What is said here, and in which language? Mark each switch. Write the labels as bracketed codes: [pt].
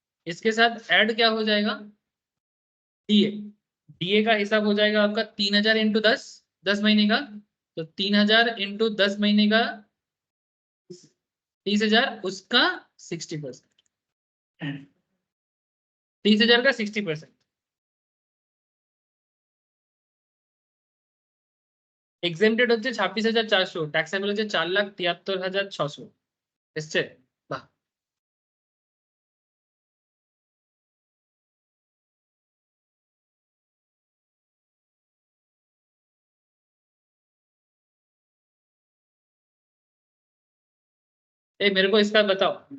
[hi] इसके साथ ऐड क्या हो जाएगा, डीए, डीए का हिसाब हो जाएगा आपका 3000 इंटू 10, 10 महीने का, तो 3000 इंटू 10 महीने का 30,000, उसका 60%, 30,000 का 60%। [bn] এক্সেমটেড হচ্ছে 26,400, ট্যাক্সেবল হচ্ছে 4,73,600 এসছে। [hi] বাহ, ए मेरे को इसका बताओ,